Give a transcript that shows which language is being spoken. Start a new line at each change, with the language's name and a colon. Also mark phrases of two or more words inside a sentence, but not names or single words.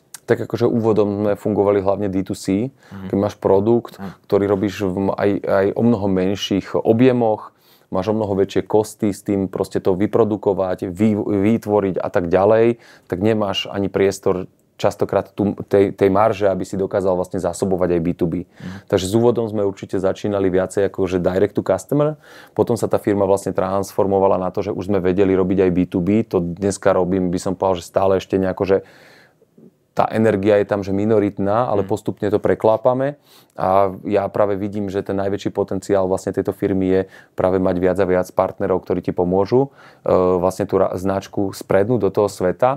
Slovak: Tak akože úvodom sme fungovali hlavne D2C, keď máš produkt, ktorý robíš aj o mnoho menších objemoch, máš o mnoho väčšie kosty s tým proste to vyprodukovať, vytvoriť a tak ďalej, tak nemáš ani priestor častokrát tej marže, aby si dokázal vlastne zásobovať aj B2B. Takže s úvodom sme určite začínali viacej ako že
English: direct to customer.
Slovak: Potom sa tá firma vlastne transformovala na to, že už sme vedeli robiť aj B2B. To dneska robím, by som povedal, že stále ešte nejako, že tá energia je tam, že minoritná, ale postupne to preklápame a ja práve vidím, že ten najväčší potenciál vlastne tejto firmy je práve mať viac a viac partnerov, ktorí ti pomôžu vlastne tú značku sprednúť do toho sveta.